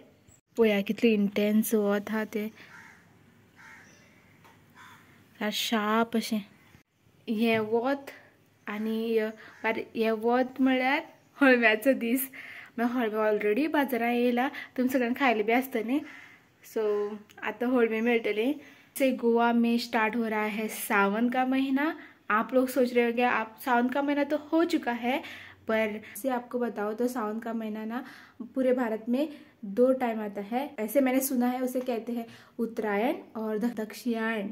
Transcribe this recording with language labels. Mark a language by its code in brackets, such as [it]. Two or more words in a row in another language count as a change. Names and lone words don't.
[kok] पळया कितले इंटेन्स वत हा ते शार्प अशें. हे वत आणि हे वत म्हळ्यार हळम्याचो दीस. हळमे ऑलरेडी बाजारात येयला, तुम सगळ्यांनी खायले भी आसता न्ही. सो आता हळमे मेळटले. [hi] से गोवा में स्टार्ट हो रहा है सावन का महीना. आप लोग सोच रहे होंगे आप सावन का महीना तो हो चुका है, पर से आपको बताओ तो सावन का महीना ना पूरे भारत में 2 टाइम आता है. ऐसे मैंने सुना है, उसे कहते हैं उत्तरायण और दक्षिणायन.